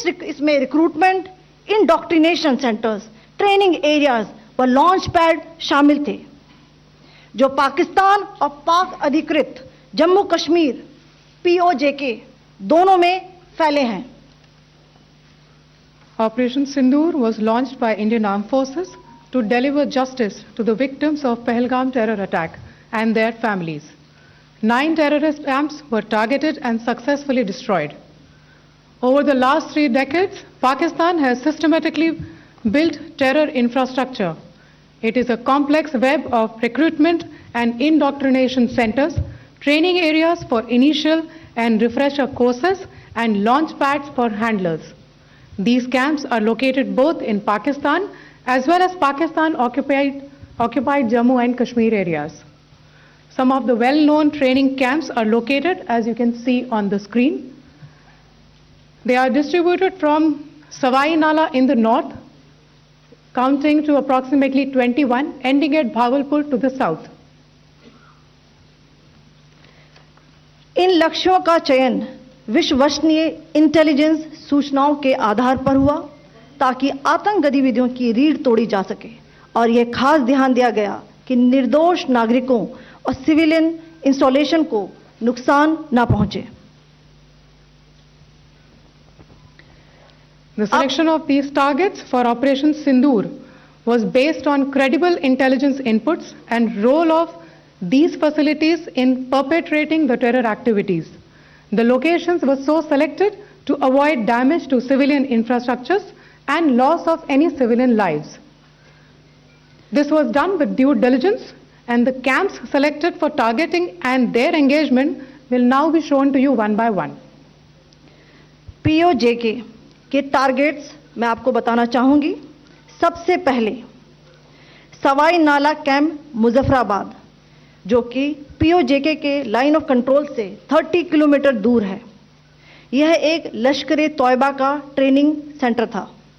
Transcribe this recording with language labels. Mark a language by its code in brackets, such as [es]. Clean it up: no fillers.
[hi] इसमें recruitment, indoctrination centres, training areas व launch pad शामिल थे, जो पाकिस्तान और पाक अधिकृत जम्मू कश्मीर POJK दोनों में फैले हैं। [en] Operation Sindoor was launched by Indian Armed Forces to deliver justice to the victims of Pahalgam terror attack and their families. 9 terrorist camps were targeted and successfully destroyed. Over the last 3 decades, Pakistan has systematically built terror infrastructure. It is a complex web of recruitment and indoctrination centers, training areas for initial and refresher courses, and launch pads for handlers. These camps are located both in Pakistan as well as Pakistan-occupied Jammu and Kashmir areas. Some of the well-known training camps are located, as you can see on the screen. They are distributed from Savai Nala in the north, counting to approximately 21, ending at Bhavalpur to the south. [hi] इन लक्ष्यों का चयन विश्वसनीय intelligence सूचनाओं के आधार पर हुआ ताकि आतंक गतिविधियों की रीढ़ तोड़ी जा सके, और यह खास ध्यान दिया गया कि निर्दोष नागरिकों और सिविलियन इंस्टॉलेशन को नुकसान न पहुंचे। [en] The selection of these targets for Operation Sindoor was based on credible intelligence inputs and role of these facilities in perpetrating the terror activities. The locations were so selected to avoid damage to civilian infrastructures and loss of any civilian lives. This was done with due diligence, and the camps selected for targeting and their engagement will now be shown to you one by one. [hi] POJK के targets मैं आपको बताना चाहूंगी। सबसे पहले सवाई नाला camp Muzaffarabad, जो कि POJK के लाइन ऑफ कंट्रोल से 30 किलोमीटर दूर है। यह एक लश्कर-ए-तौयबा का ट्रेनिंग सेंटर था।